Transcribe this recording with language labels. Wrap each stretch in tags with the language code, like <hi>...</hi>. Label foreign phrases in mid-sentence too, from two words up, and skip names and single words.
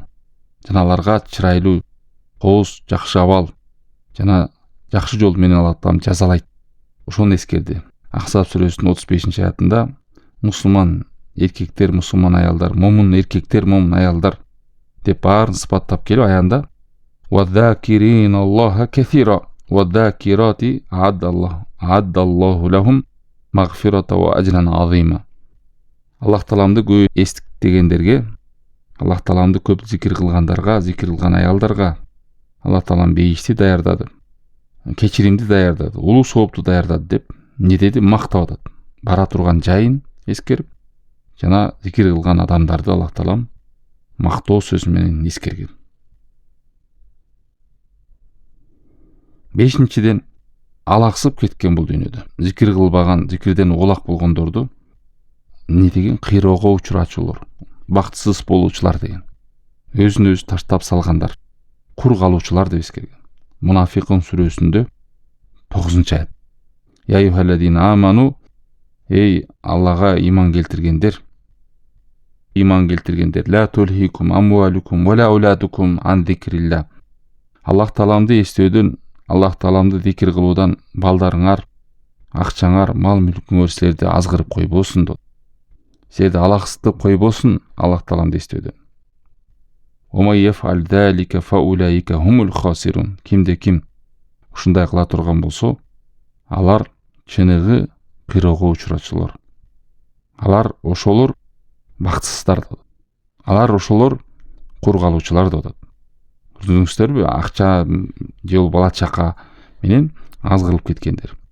<ky>Жана аларга чырайлуу, кооз, жакшы абал жана жакшы жол менен Алла Таалам жазалайт. Ошону эскерди. Ахзаб сүрөсүнүн 35-аятында мусулман эркектер, мусулман аялдар, момун эркектер, момун аялдар деп баарын сыпаттап келип аянда</ky> <ar>وَالذَّاكِرِينَ اللَّهَ كَثِيرًا وَالذَّاكِرَاتِ أَعَدَّ اللَّهُ لَهُمْ مَغْفِرَةً وَأَجْرًا عَظِيمًا.</ar> <ky>Аллах Тааламды көп эстегендерге, Аллах Тааламды көп зикир кылгандарга, зикир кылган аялдарга Аллах Таалам бейишти даярдады, кечиримди даярдады, улуу соопту даярдады деп не деди? Мактап атат. Бара турган жайын эскерип, жана зикир кылган адамдарды Аллах Таалам мактоо сөзү менен эскерген. Бешинчиден, алаксып кеткен бул дүйнөдө. Зикир кылбаган, зикирден улак болгондорду не деген? Кыйроого учурачулар, бактысыз болуучулар деген. Өзүн өзү таштап салгандар, кур калуучулар деп эскерген. Мунафикун сүрөсүндө 9-аят.</ky> <ar>يا أيها الذين آمنوا.</ar> <ky>Эй Аллага иман келтиргендер,</ky> <ar>لا تلهكم أموالكم ولا أولادكم عن ذكر الله.</ar> <ky>Аллах Тааламды эстөөдөн, Аллах Тааламды зикир кылуудан балдарыңар, акчаңар, мал мүлкүңөр силерди азгырып койбосун деп. Силерди алаксытып койбосун Аллах Тааламды эстөөдөн.</ky> <ar>ومن يفعل ذلك فأولئك هم الخاسرون.</ar> <ky>Кимде ким ушундай кыла турган болсо, алар чыныгы кыйроого учурачулар. Алар ошолор бактсыздар деп. Алар ошолор кур калуучулар деп. Көрдүңүздөрбү? Акча же бала чака менен азгырылып кеткендер.</ky>